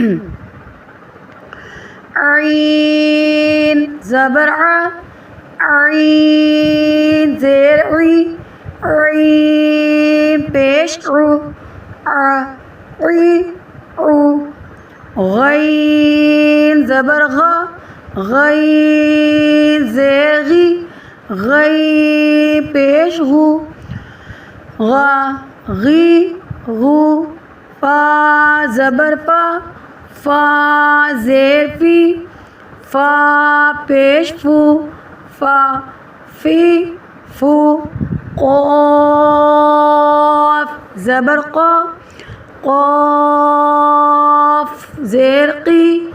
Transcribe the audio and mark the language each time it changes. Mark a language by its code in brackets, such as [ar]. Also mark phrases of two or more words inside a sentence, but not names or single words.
[ur] عین زبر ع، عین زیر عی، عین پیش عو، عی عو. غین زبر غ، غی زیر غی غی پیش غو غا غی غو فا زبر پا فا زیر فی فا پیش فو فا فی فو قاف زبر قا قاف زیر قی